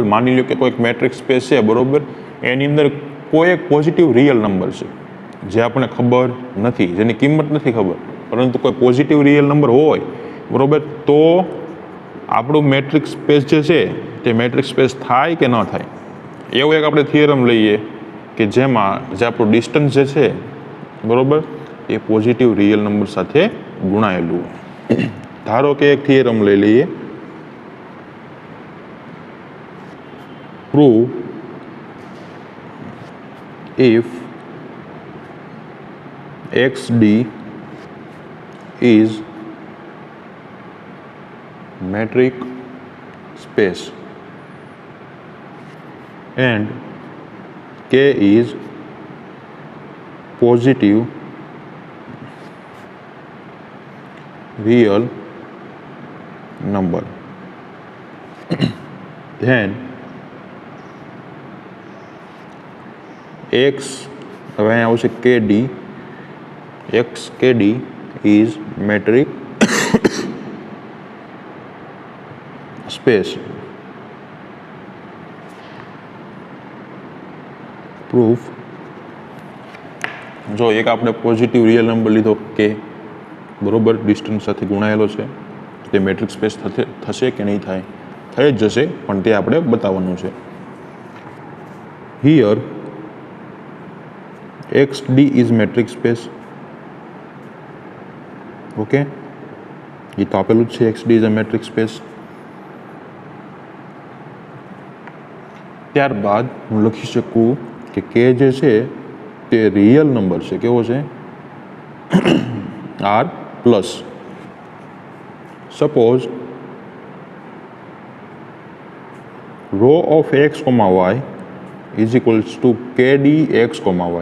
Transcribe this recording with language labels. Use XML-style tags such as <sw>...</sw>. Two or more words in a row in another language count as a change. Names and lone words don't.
<gu>માની લો કે કોઈ એક</gu> <en>matrix space</en> <gu>છે, બરોબર, એની અંદર કોઈ એક</gu> <en>positive real number</en> <gu>છે જે આપણને ખબર નથી, જેની કિંમત નથી ખબર, પરંતુ કોઈ</gu> <en>positive real number</en> <gu>હોય, બરોબર, તો આપણું</gu> <en>matrix space</en> <gu>જે છે તે</gu> <en>matrix space</en> <gu>થાય કે ન થાય. એવું એક આપણે થિયરમ લઈએ કે જેમાં જે આપણું ડિસ્ટન્સ જે છે, બરોબર, એ</gu> <en>positive real number</en> <gu>સાથે ગુણાયેલું હોય. ધારો કે એક થિયરમ લઈ લઈએ,</gu> <en>prove if xd is metric space and k is positive real number, then x,</en> <gu>હવે અહીંયા આવશે</gu> <en>kd, x kd is metric space.</en> <gu>પ્રૂફ. જો એક આપણે</gu> <en>positive real number</en> <gu>લીધો કે, બરોબર, ડિસ્ટન્સ સાથે ગુણાયેલો છે, તે</gu> <en>metric space</en> <gu>થશે કે નહીં થાય, થઈ જ જશે, પણ તે આપણે બતાવવાનું છે.</gu> <en>here xd is metric space.</en> <gu>ઓકે, એ તો આપેલું જ છે,</gu> <en>xd is a metric space.</en> <gu>ત્યારબાદ હું લખી શકું કે k જે છે તે</gu> <en>real number</en> <gu>છે. કેવો છે? r પ્લસ.</gu> <en>suppose rho of x, y is equals to kd x, y.</en>